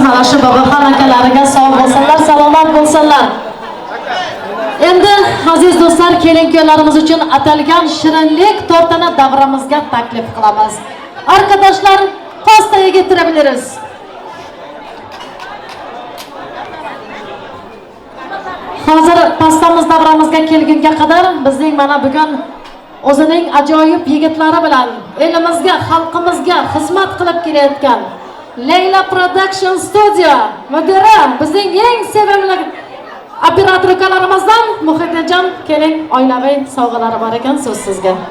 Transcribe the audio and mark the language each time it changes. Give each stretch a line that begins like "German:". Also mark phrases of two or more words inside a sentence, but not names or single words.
Uzbek: Mana shu Boboxon akalariga sog' bo'lsinlar, salomat bo'lsinlar. Endi aziz do'stlar, kelin-kuyovlarimiz uchun atalgan shirinlik tortini davramizga taklif qilamiz.
Turkish: Arkadaşlar, pastayı getirebiliriz.
Uzbek: Hozir pastamız davramizga kelgunga qadar bizning mana bugun o'zining ajoyib yigitlari bilan elimizga, xalqimizga xizmat qilib kelayotgan Leyla Production Studio mudiri, bizning eng sevimli operator ukalarimizdan Muhitjon, keling, oilaviy sovg'alari bor ekan, so'z sizga.